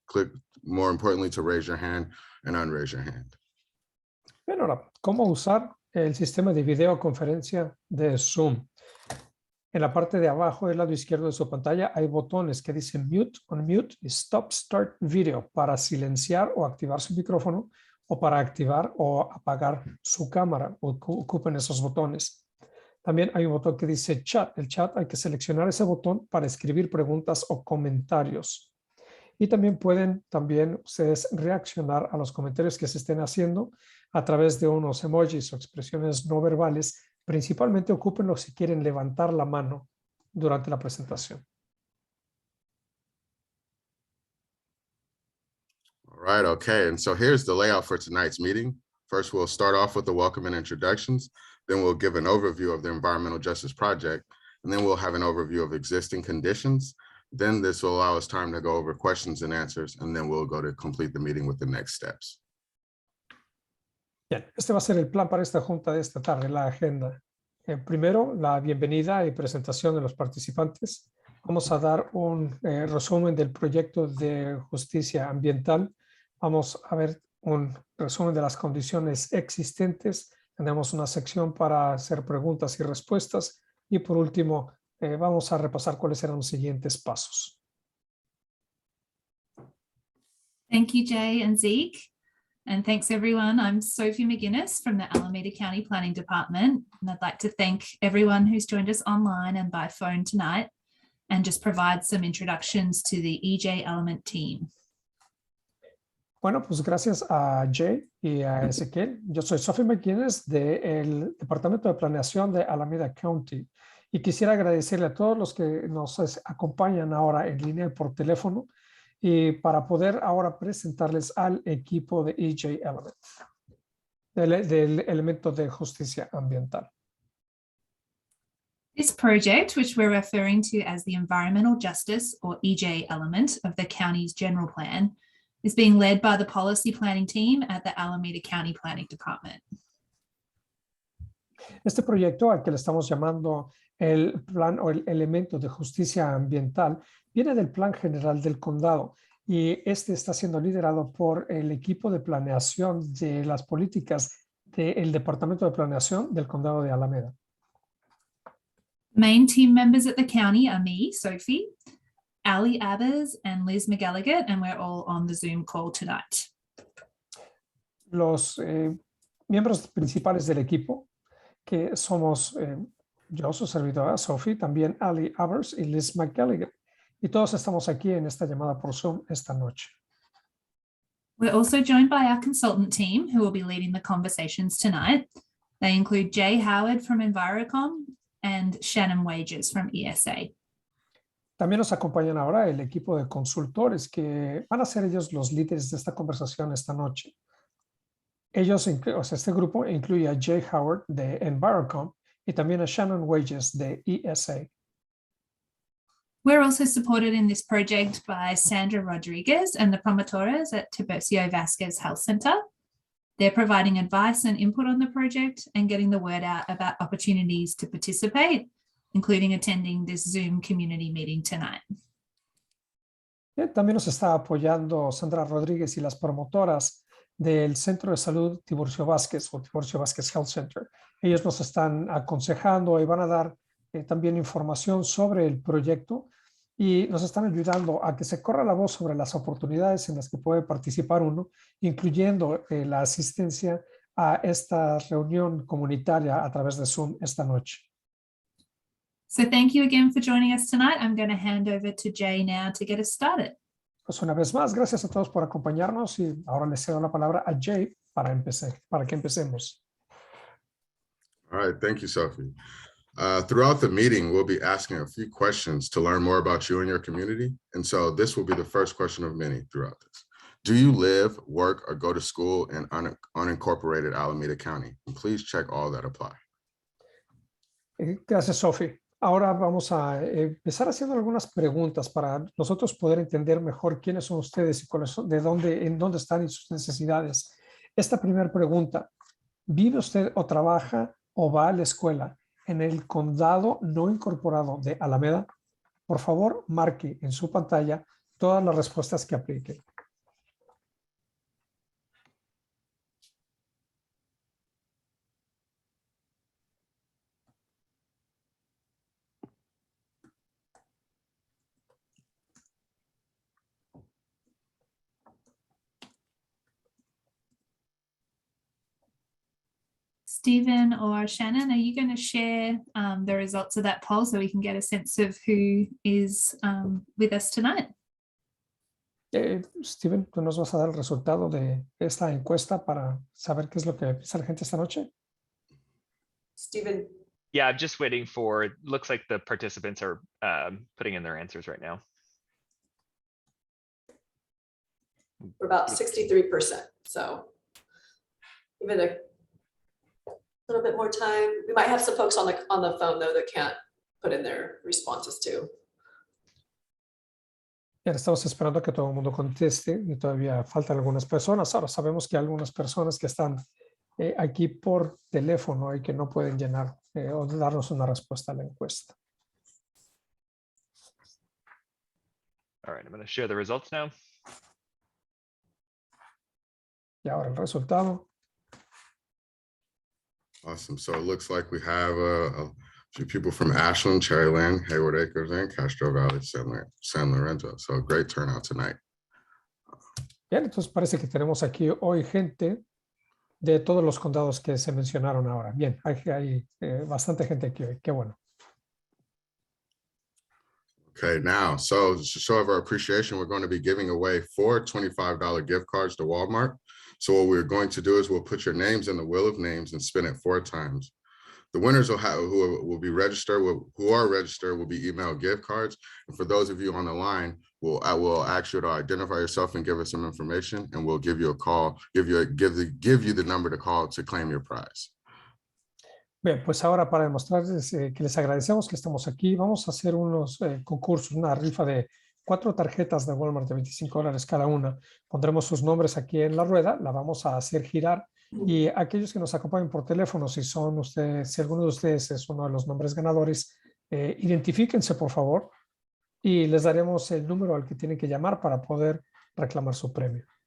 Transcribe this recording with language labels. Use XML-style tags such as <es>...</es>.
<en>Click, more importantly, to raise your hand and unraise your hand.</en> <es>Bien, ahora, ¿cómo usar el sistema de videoconferencia de Zoom? En la parte de abajo del lado izquierdo de su pantalla hay botones que dicen Mute, Unmute y Stop Start Video para silenciar o activar su micrófono o para activar o apagar su cámara. Ocupen esos botones. También hay un botón que dice Chat. El chat hay que seleccionar ese botón para escribir preguntas o comentarios. Y también pueden ustedes reaccionar a los comentarios que se estén haciendo a través de unos emojis o expresiones no verbales. Principalmente ocúpenlo si quieren levantar la mano durante la presentación.</es> <en>All right, okay, and so here's the layout for tonight's meeting. First, we'll start off with the welcome and introductions. Then we'll give an overview of the Environmental Justice Project, and then we'll have an overview of existing conditions. Then this will allow us time to go over questions and answers, and then we'll go to complete the meeting with the next steps.</en> <es>Bien, este va a ser el plan para esta junta de esta tarde, la agenda. Primero, la bienvenida y presentación de los participantes. Vamos a dar un resumen del proyecto de justicia ambiental. Vamos a ver un resumen de las condiciones existentes. Tenemos una sección para hacer preguntas y respuestas. Y por último, vamos a repasar cuáles serán los siguientes pasos.</es> <en>Thank you, Jay and Zeke. And thanks, everyone. I'm Sophie McGuinness from the Alameda County Planning Department. And I'd like to thank everyone who's joined us online and by phone tonight and just provide some introductions to the EJ Element team.</en> <es>Bueno, pues gracias a Jay y a Ezequiel. Yo soy Sophie McGuinness del Departamento de Planeación de Alameda County. Y quisiera agradecerle a todos los que nos acompañan ahora en línea y por teléfono. Y para poder ahora presentarles al equipo de EJ Element, del elemento de justicia ambiental.</es> <en>This project, which we're referring to as the Environmental Justice or EJ element of the county's general plan, is being led by the policy planning team at the Alameda County Planning Department.</en> <es>Este proyecto al que le estamos llamando el plan o el elemento de justicia ambiental viene del plan general del condado y este está siendo liderado por el equipo de planeación de las políticas del Departamento de Planeación del condado de Alameda.</es> <en>Main team members at the county are me, Sophie, Ali Abbers and Liz McGilligan, and we're all on the Zoom call tonight.</en> <es>Los miembros principales del equipo, que somos yo, su servidora Sophie, también Ali Abbers y Liz McGilligan. Y todos estamos aquí en esta llamada por Zoom esta noche.</es> <en>We're also joined by our consultant team who will be leading the conversations tonight. They include Jay Howard from EnviroCom and Shannon Wages from ESA.</en> <es>También nos acompañan ahora el equipo de consultores que van a ser ellos los líderes de esta conversación esta noche. Ellos, este grupo incluye a Jay Howard de EnviroCom y también a Shannon Wages de ESA.</es> <en>We're also supported in this project by Sandra Rodriguez and the promotores at Tiburcio Vasquez Health Center. They're providing advice and input on the project and getting the word out about opportunities to participate, including attending this Zoom community meeting tonight.</en> <es>También nos está apoyando Sandra Rodríguez y las promotoras del Centro de Salud Tiburcio Vázquez o Tiburcio Vázquez Health Center. Ellos nos están aconsejando y van a dar también información sobre el proyecto y nos están ayudando a que se corra la voz sobre las oportunidades en las que puede participar uno, incluyendo la asistencia a esta reunión comunitaria a través de Zoom esta noche.</es> <en>So thank you again for joining us tonight. I'm going to hand over to Jay now to get us started.</en> <es>Pues una vez más, gracias a todos por acompañarnos y ahora le cedo la palabra a Jay para que empecemos.</es> <en>All right, thank you, Sophie. Throughout the meeting, we'll be asking a few questions to learn more about you and your community. And so this will be the first question of many throughout this. Do you live, work, or go to school in unincorporated Alameda County? And please check all that apply.</en> <es>Gracias, Sophie. Ahora vamos a empezar haciendo algunas preguntas para nosotros poder entender mejor quiénes son ustedes y cuáles son, en dónde están y sus necesidades. Esta primera pregunta, ¿vive usted o trabaja o va a la escuela en el condado no incorporado de Alameda? Por favor, marque en su pantalla todas las respuestas que apliquen.</es> <en>Stephen or Shannon, are you going to share the results of that poll so we can get a sense of who is with us tonight?</en> <es>Steven, ¿tú nos vas a dar el resultado de esta encuesta para saber qué es lo que piensa la gente esta noche?</es> <en>Stephen, Yeah, I'm just waiting for, it looks like the participants are putting in their answers right now. we're about 63%. So give it a little bit more time. We might have some folks on the phone though that can't put in their responses too.</en> <es>Ya estamos esperando a que todo el mundo conteste y todavía faltan algunas personas. Ahora sabemos que hay algunas personas que están aquí por teléfono y que no pueden llenar o darnos una respuesta a la encuesta.</es> <en>All right, I'm going to share the results now.</en> <es>Y ahora el resultado.</es> <en>Awesome. So it looks like we have a few people from Ashland, Cherryland, Hayward Acres, and Castro Valley, San Lorenzo. So great turnout tonight.</en> <es>Bien, entonces parece que tenemos aquí hoy gente de todos los condados que se mencionaron ahora. Bien, hay bastante gente aquí hoy. Qué bueno.</es> <en>Okay, now, so to show of our appreciation, we're going to be giving away 4 $25 gift cards to Walmart. So what we're going to do is we'll put your names in the wheel of names and spin it 4 times. The winners who will be registered, who are registered, will be emailed gift cards. And for those of you on the line, I will ask you to identify yourself and give us some information, and we'll give you a call, give you the number to call to claim your prize.</en> <es>Bien, pues ahora para demostrarles que les agradecemos que estamos aquí, vamos a hacer unos concursos, una rifa de 4 tarjetas de Walmart de $25 cada una. Pondremos sus nombres aquí en la rueda, la vamos a hacer girar y aquellos que nos acompañen por teléfono, si alguno de ustedes es uno de los nombres ganadores, identifíquense por favor y les daremos el número al que tienen que llamar para poder reclamar su premio.</es>